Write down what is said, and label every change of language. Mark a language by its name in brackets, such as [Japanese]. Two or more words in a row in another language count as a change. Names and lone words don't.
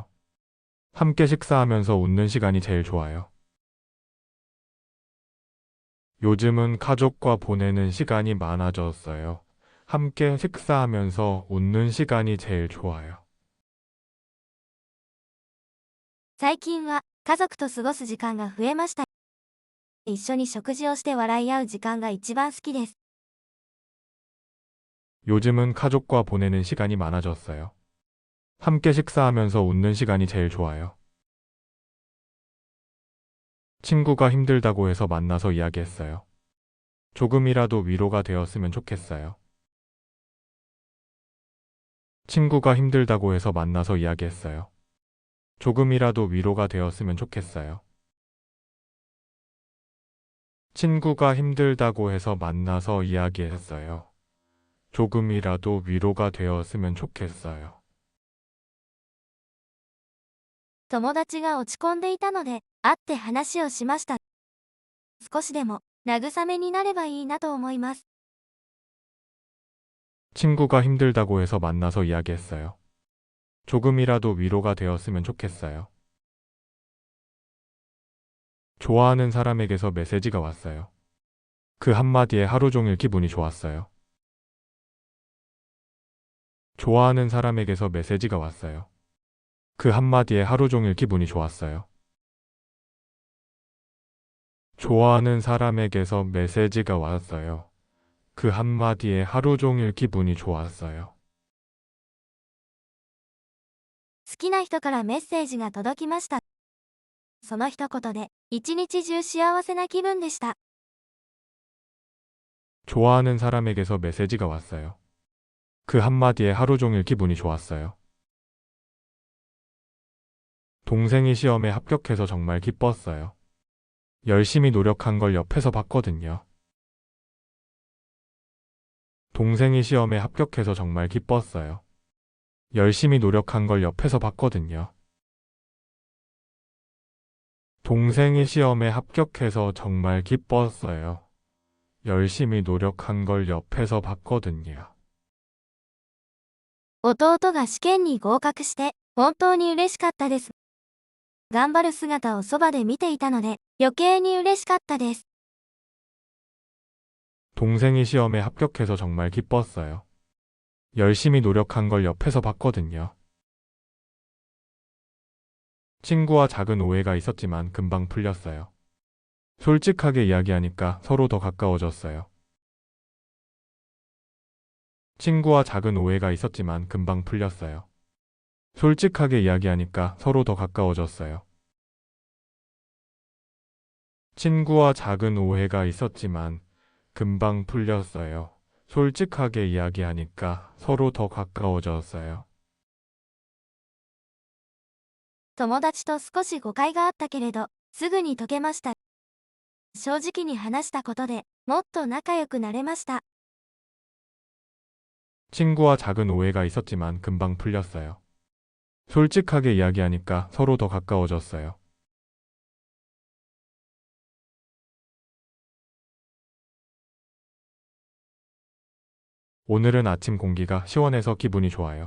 [Korean] 함께 식사하면서 웃는 시간이 제일 좋아요. 요즘은 가족과 보내는 시간이 많아졌어요. 함께 식사하면서 웃는 시간이 제일 좋아요. [Japanese] 最近は家族と過ごす時間が増えました。一緒に食事をして笑い合う時間が一番好きです。 [Korean] 요즘은 가족과 보내는 시간이 많아졌어요. 함께 식사하면서 웃는 시간이 제일 좋아요. 친구가 힘들다고 해서 만나서 이야기했어요. 조금이라도 위로가 되었으면 좋겠어요. 친구가 힘들다고 해서 만나서 이야기했어요. 조금이라도 위로가 되었으면 좋겠어요. 친구가 힘들다고 해서 만나서 이야기했어요. 조금이라도 위로가 되었으면 좋겠어요. [Japanese] 友達が落ち込んでいたので、会って話をしました。少しでも慰めになればいいなと思います。 [Korean] 친구가 힘들다고 해서 만나서 이야기했어요. 조금이라도 위로가 되었으면 좋겠어요. 좋아하는 사람에게서 메시지가 왔어요. 그 한마디에 하루 종일 기분이 좋았어요. 좋아하는 사람에게서 메시지가 왔어요. 그 한마디에 하루 종일 기분이 좋았어요. 좋아하는 사람에게서 메시지가 왔어요. 그 한마디에 하루 종일 기분이 좋았어요. [Japanese] 好きな人からメッセージが届きました。その一言で、一日中幸せな気分でした。 [Korean] 좋아하는 사람에게서 메시지가 왔어요. 그 한마디에 하루 종일 기분이 좋았어요. 동생이 시험에 합격해서 정말 기뻤어요. 열심히 노력한 걸 옆에서 봤거든요. 동생이 시험에 합격해서 정말 기뻤어요. 열심히 노력한 걸 옆에서 봤거든요. 동생이 시험에 합격해서 정말 기뻤어요. 열심히 노력한 걸 옆에서 봤거든요. [Japanese] 弟が試験に合格して、本当に嬉しかったです。頑張る姿をそばで見ていたので、余計に嬉しかったです。 [Korean] 동생이 시험에 합격해서 정말 기뻤어요. 열심히 노력한 걸 옆에서 봤거든요. 친구와 작은 오해가 있었지만 금방 풀렸어요. 솔직하게 이야기하니까 서로 더 가까워졌어요. 친구와 작은 오해가 있었지만 금방 풀렸어요. 솔직하게 이야기하니까 서로 더 가까워졌어요. 친구와 작은 오해가 있었지만 금방 풀렸어요. 솔직하게 이야기하니까 서로 더 가까워졌어요. [Japanese] 友達と少し誤解があったけれど、すぐに解けました。正直に話したことでもっと仲良くなれました。 [Korean] 친구와 작은 오해가 있었지만 금방 풀렸어요. 솔직하게 이야기하니까 서로 더 가까워졌어요. 오늘은 아침 공기가 시원해서 기분이 좋아요.